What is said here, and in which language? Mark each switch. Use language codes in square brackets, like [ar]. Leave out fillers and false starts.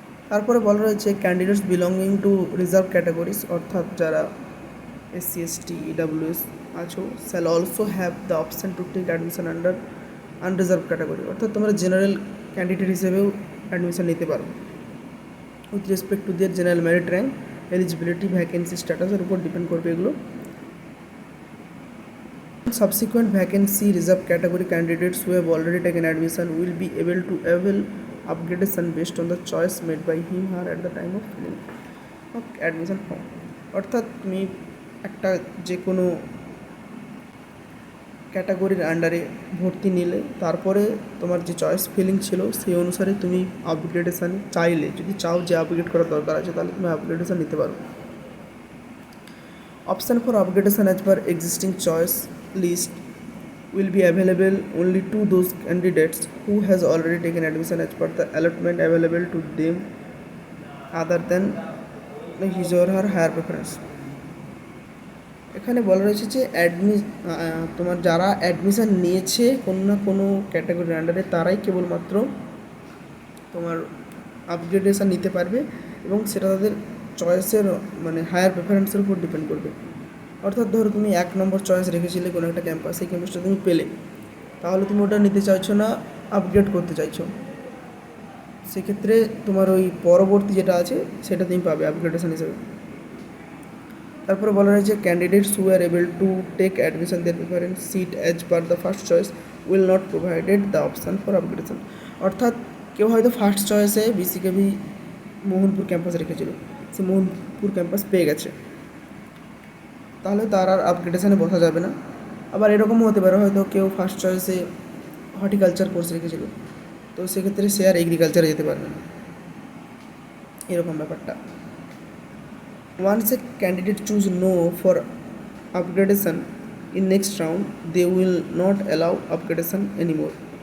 [bn] তারপরে বলা রয়েছে [en] candidates belonging to reserve categories [bn] অর্থাৎ যারা এসসি এসটি ইডাব্লিউএস আছো [en] Shall also have the option to take admission under unreserved category. [bn] অর্থাৎ তোমরা জেনারেল ক্যান্ডিডেট হিসেবেও অ্যাডমিশন নিতে পারো [en] with respect to their general merit rank, [bn] eligibility, vacancy স্ট্যাটাসের উপর ডিপেন্ড করবে এগুলো। [en] Subsequent vacancy reserve category candidates who have already taken admission will be able to avail upgradation based on the choice made by him/her at the time of filling of admission form। [bn] অর্থাৎ তুমি একটা যে কোনো ক্যাটাগরির আন্ডারে ভর্তি নিলে তারপরে তোমার যে চয়েস ফিলিং ছিল সেই অনুসারে তুমি আপগ্রেডেশান চাইলে, যদি চাও যে আপগ্রেড করার দরকার আছে তাহলে তুমি আপগ্রেডেশান নিতে পারো। [en] Option for upgradation as per existing choice list will be available only to those candidates who has already taken admission as per the allotment available to them other than his or her higher preference। [bn] এখানে বলা রয়েছে যে তোমার যারা admission নিয়েছে কোনো না কোনো ক্যাটাগরির আন্ডারে তারাই কেবলমাত্র তোমার আপগ্রেডেশান নিতে পারবে, এবং সেটা তাদের চয়েসের মানে হায়ার প্রেফারেন্সের উপর ডিপেন্ড করবে। অর্থাৎ ধরো তুমি 1 নম্বর চয়েস রেখেছিলে কোনো একটা ক্যাম্পাস, সেই ক্যাম্পাসটা তুমি পেলে, তাহলে তুমি ওটা নিতে চাইছো না, আপগ্রেড করতে চাইছো, সেক্ষেত্রে তোমার ওই পরবর্তী যেটা আছে সেটা তুমি পাবে আপগ্রেডেশন হিসেবে। তারপরে বলা রয়েছে [en] Candidates who are able to take admission their preference seat as per the first choice will not provided the option for upgradation. [bn] অর্থাৎ কেউ হয়তো ফার্স্ট চয়েসে বিসিকেবি মোহনপুর ক্যাম্পাস রেখেছিল, সে মোহনপুর ক্যাম্পাস পেয়ে গেছে, তাহলে তার আর আপগ্রেডেশনে বসা যাবে না। আবার এরকমও হতে পারে হয়তো কেউ ফার্স্ট চয়েসে হর্টিকালচার কোর্স রেখেছিল, তো সেক্ষেত্রে সে আর এগ্রিকালচারে যেতে পারবে না, এরকম ব্যাপারটা। [en] Once a candidate choose no for upgradation in next round, they will not allow upgradation anymore।